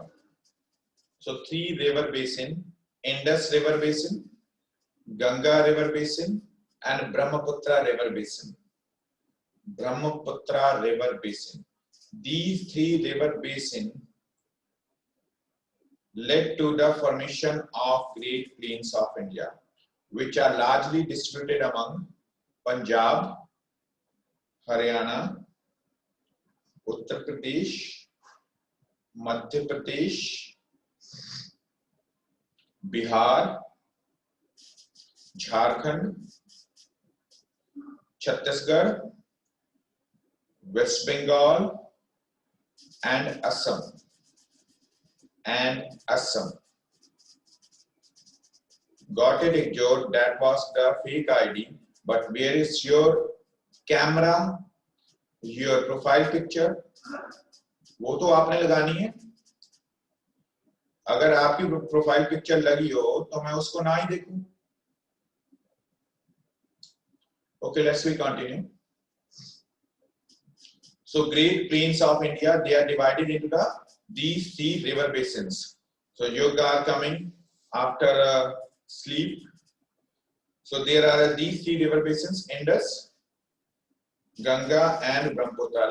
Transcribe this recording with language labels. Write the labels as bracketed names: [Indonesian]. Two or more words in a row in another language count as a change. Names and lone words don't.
[English] So three river basin: Indus river basin, Ganga river basin, and Brahmaputra river basin. Brahmaputra river basin. These three river basin led to the formation of Great Plains of India, which are largely distributed among Punjab, Haryana, Uttar Pradesh, Madhya Pradesh, Bihar, Jharkhand, Chhattisgarh, West Bengal, and Assam. Got it, George? That was the fake ID. But where is your camera, your profile picture? [Hindi] वो तो आपने लगानी है। अगर आपकी प्रोफाइल पिक्चर लगी हो तो मैं उसको ना ही देखूं। [English] Okay, let's we continue. So Great Plains of India, they are divided into these three river basins. So yoga are coming after sleep. So there are these three river basins: Indus, Ganga, and Brahmaputra.